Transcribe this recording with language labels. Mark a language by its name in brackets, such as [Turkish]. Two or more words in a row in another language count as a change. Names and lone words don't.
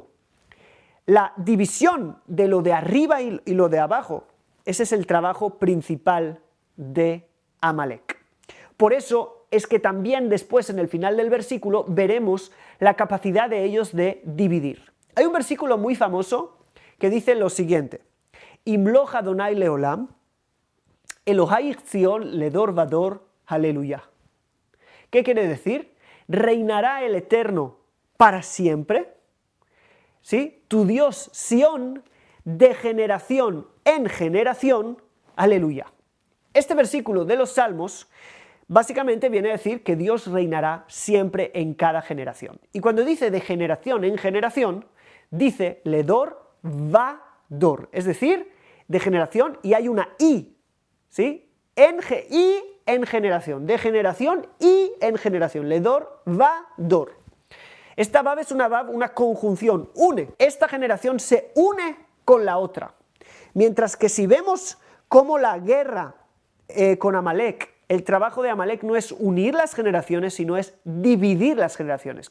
[Spanish] La división de lo de arriba y lo de abajo, ese es el trabajo principal de Amalek. Por eso es que también después en el final del versículo veremos la capacidad de ellos de dividir. Hay un versículo muy famoso que dice lo siguiente: [Hebrew] ימלוך אדוני לעולם, אלוהייך ציון לדור ודור, [Spanish] aleluya. ¿Qué quiere decir? Reinará el Eterno para siempre, ¿sí? Tu Dios Sión, de generación en generación, aleluya. Este versículo de los Salmos básicamente viene a decir que Dios reinará siempre en cada generación. Y cuando dice de generación en generación, dice [Hebrew] לדור ודור, [Spanish] es decir, de generación, y hay una i, ¿sí? En generación, de generación y en generación, [Hebrew] לדור ודור. [Spanish] Esta vav es una conjunción, une. Esta generación se une con la otra. Mientras que si vemos cómo la guerra con Amalek, el trabajo de Amalek no es unir las generaciones, sino es dividir las generaciones.